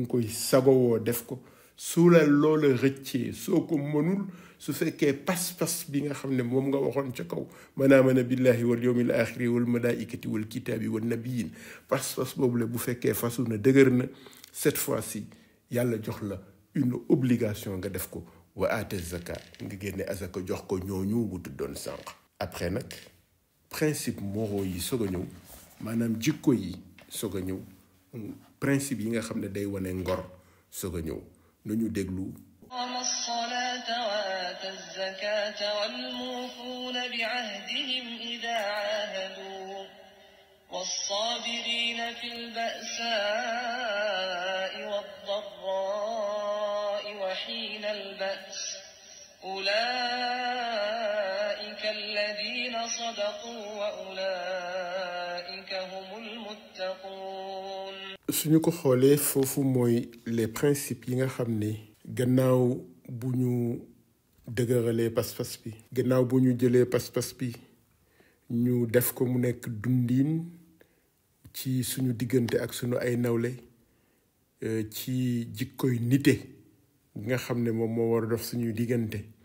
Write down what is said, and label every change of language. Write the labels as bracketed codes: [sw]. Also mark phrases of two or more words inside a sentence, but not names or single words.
[wo] koy sagowoo def ko su la loola rëccee soo ko mënul su fekkee pas-pas bi nga xam ne moom nga waxoon ca kaw [ar] من آمن بالله واليوم الآخر والملائكة والكتاب والنبيين [wo] pas-pas boobu la bu fekkee fasu na dëgër na [fr] cette fois-ci [wo] yàlla jox la [fr] une obligation [wo] nga def ko [ar] وآتى الزكاة [wo] nga génne azaka jox ko ñooñu bu tuddoon sànq. après nag [fr] principe moraux [wo] yi soog a ñëw maanaam jikko yi soog a ñëw principe yi nga xam ne day wane ngor soog a ñëw nañu déglu. [ar] أقام الصلاة وآتى الزكاة والموفون بعهدهم إذا عاهدوا والصابرين في البأساء والضراء وحين البأس أولئك الذين صدقوا وأولئك هم المتقون. [wo] suñu ko xoolee foofu mooy [fr] les principes [wo] yi nga xam ne gannaaw bu ñu dëgëralee pas-pas bi gannaaw bu ñu jëlee pas-pas bi ñu def ko mu nekk dundiin ci suñu diggante ak suñu ay nawle ci jikkoy nite nga xam ne moom moo war a dox suñuy diggante